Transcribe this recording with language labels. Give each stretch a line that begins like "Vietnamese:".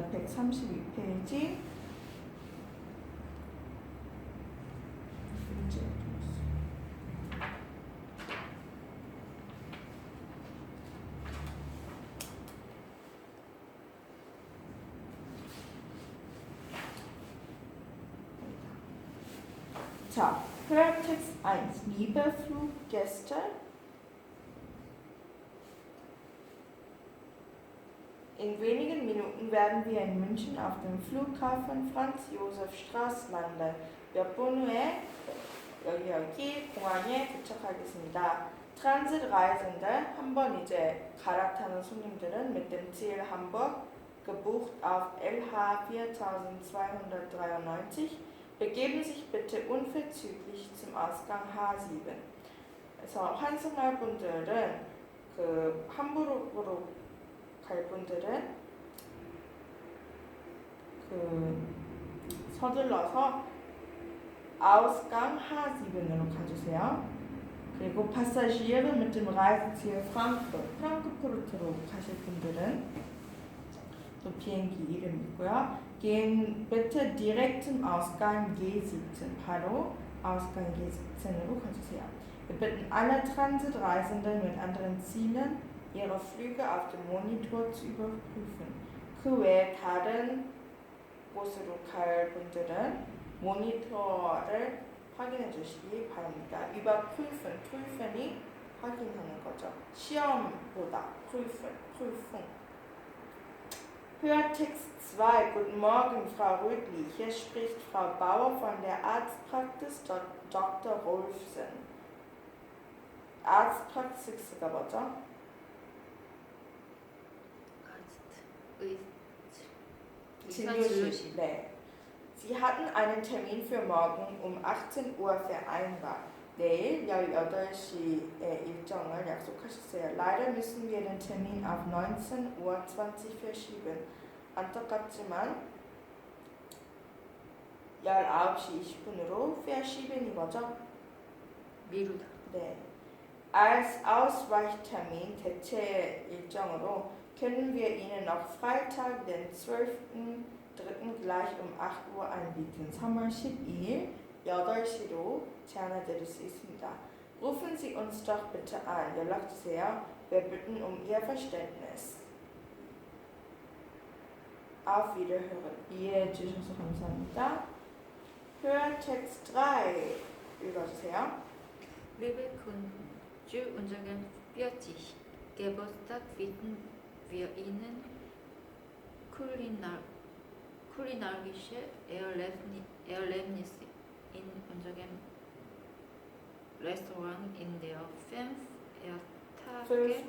Korean: 132페이지 문제 자, Hörtext 1.
German: Liebe Fluggäste, in wenigen Minuten werden wir in München auf dem Flughafen Franz-Josef-Straße landen.
Korean: 몇 분 후에 여기 공항에 도착하겠습니다.
German: Transit Reisende,
Korean: 한번 이제 갈아타는 손님들은
German: mit dem Ziel Hamburg, gebucht auf LH 4293, begeben sich bitte unverzüglich zum Ausgang H7.
Korean: 그래서 환승할 분들은 그 함부르크로 갈 분들은 그 서둘러서 Ausgang H7으로 가주세요. 그리고
German: Passagiere mit dem Reiseziel Frankfurt,
Korean: 프랑크푸르트로 가실 분들은 또 비행기 이름이고요.
German: Gehen bitte direkt zum Ausgang G17.
Korean: 바로 Ausgang G17으로 가주세요.
German: Wir bitten alle Transitreisenden mit anderen Zielen, ihre Flüge auf dem Monitor zu überprüfen.
Korean: 그 외에 다른 곳으로 갈 분들은 모니터를 확인해 주시기 바랍니다. überprüfen, prüfen이 확인하는 거죠. 시험보다 prüfen, Prüfung. Hörtext 2.
German: Guten Morgen, Frau Rödli. Hier spricht Frau Bauer von der Arztpraxis Dr. Rolfsen.
Korean: Arztpraxis가 뭐죠? 진료실. 네.
German: Sie hatten einen Termin für morgen um 18 Uhr vereinbart.
Korean: 내일 18시에 일정을 약속하셨어요.
German: Leider müssen wir den Termin auf 19:20 Uhr verschieben.
Korean: 안타깝지만 19시 20분으로 verschieben이 뭐죠? 미루다. 네.
German: Als Ausweichtermin
Korean: 대체 일정으로
German: können wir Ihnen auch Freitag, den 12.03. gleich um 8 Uhr anbieten.
Korean: 3월 12일 8시로 제안해 드릴 수 있습니다.
German: Rufen Sie uns doch bitte an.
Korean: 연락 주세요.
German: Wir bitten um Ihr Verständnis. Auf Wiederhören.
Korean: 이해해 주셔서 감사합니다. Hörtext 3 읽어주세요.
German: Liebe Kunde, unseren 40. Geburtstag bieten wir Ihnen kulinarische Erlebnisse in unserem Restaurant in der 5.